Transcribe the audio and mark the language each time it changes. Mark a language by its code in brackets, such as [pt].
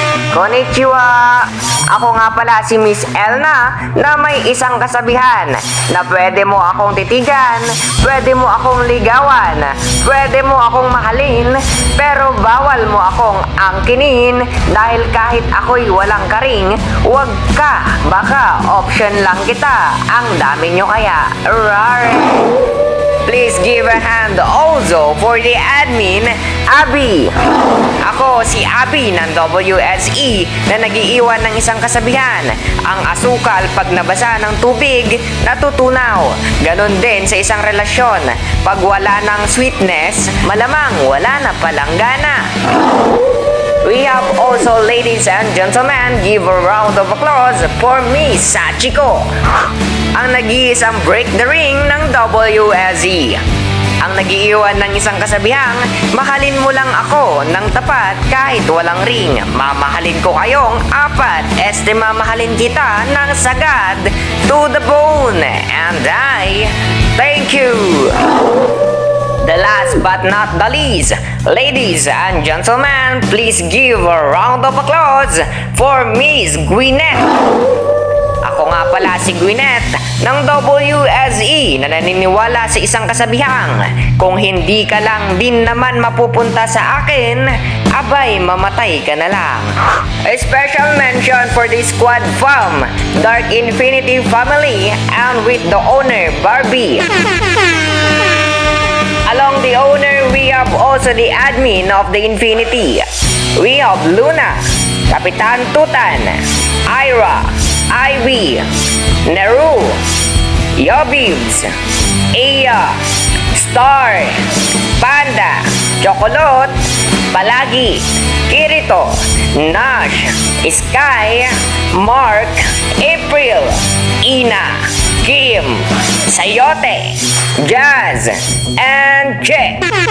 [tl] Konnichiwa! Ako nga pala si Miss Elna na may isang kasabihan na pwede mo akong titigan, pwede mo akong ligawan, pwede mo akong mahalin, pero bawal mo akong angkinin dahil kahit ako'y walang karing, wag ka, baka option lang kita, ang dami nyo kaya. Rar! [en] Please give a hand also for the admin, Abby. [tl] Ako si Abby ng WSE na nagiiwan ng isang kasabihan. Ang asukal pag nabasa ng tubig, natutunaw. Ganon din sa isang relasyon. Pag wala ng sweetness, malamang wala na palang gana. [en] We have also, ladies and gentlemen, give a round of applause for Miss Sachiko, [tl] ang nag-iisang break the ring ng WSE. Ang nagiiwan ng isang kasabihang, mahalin mo lang ako ng tapat kahit walang ring. Mamahalin ko kayong apat, mamahalin kita ng sagad [en] to the bone. And I thank you. The last but not the least, ladies and gentlemen, please give a round of applause for Miss Gwyneth. [tl] Ako nga pala si Gwyneth ng WSE na naniniwala sa isang kasabihang, kung hindi ka lang din naman mapupunta sa akin, abay mamatay ka na lang. [en] A special mention for the squad from Dark Infinity family and with the owner Barbie. Along the owner, we have also the admin of the Infinity. We have Luna, Kapitan Tutan, Ira, Ivy, Neru, Yobibs, Aya, Star, Panda, Chocolate, Palagi, Kirito, Nash, Sky, Mark, April, Ina, Kim, Sayote, Jazz, and Che.